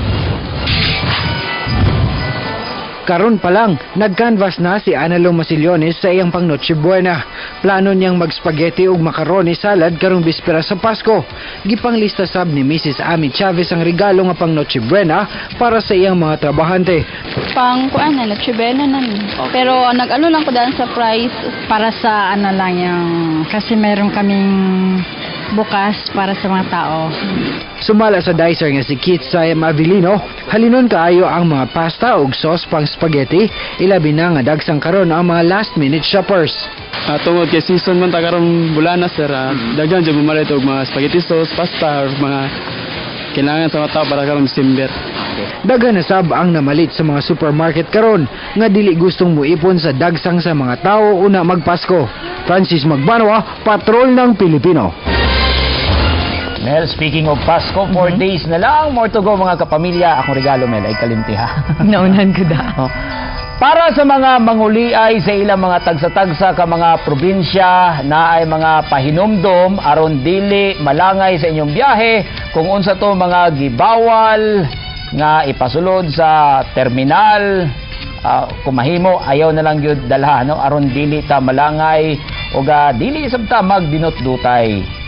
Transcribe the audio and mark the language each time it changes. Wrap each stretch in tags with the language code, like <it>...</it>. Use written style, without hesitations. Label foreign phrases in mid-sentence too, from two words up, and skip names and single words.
<ceb>Karon pa lang, nag-canvas na si Analo Masillones sa iyang pang Noche Buena. Plano niyang mag-spaghetti ug macaroni salad karong bispera sa Pasko. Gipanglista sab ni Mrs. Ami Chavez ang regalo nga pang Noche Buena para sa iyang mga trabahante. Pang kuan na Noche Buena namin. Pero nag-ano lang ko daan sa price</ceb> <tl>para sa lang yung kasi meron kaming bukas para sa mga tao.</tl> <ceb>Sumala sa dicer nga si Kit Sayam Avilino, halinon kaayo ang mga pasta ug sauce pang spaghetti, ilabi na nga dagsang karon ang mga</ceb> <en>last-minute shoppers.</en> <ceb>Tungod kay season man ta karon bulana sir, daghan jud bumalit og mga</ceb> <en>spaghetti sauce,</en> <ceb>pasta, or mga kailangan sa mga tao para karong December. Daghan na sab ang namalit sa mga supermarket karon nga dili gustong muipon sa dagsang sa mga tao una magpasko. Francis Magbanwa, Patrol ng Pilipino. Mel,</ceb> <en>speaking of</en> <ceb>Pasko, 4 days na lang.</ceb> <en>More to go</en> <ceb>mga kapamilya. Akong regalo, Mel, ay kalimti ha. Naunan ko da. Para sa mga manguliay sa ilang mga tagsa-tagsa ka mga probinsya na ay mga pahinomdom aron dili malangay sa inyong biyahe kung unsa to mga gibawal nga ipasulod sa terminal, kung mahimo ayaw na lang gyud dalha no aron dili ta malangay o dili sabta magdinot-dutay.</ceb>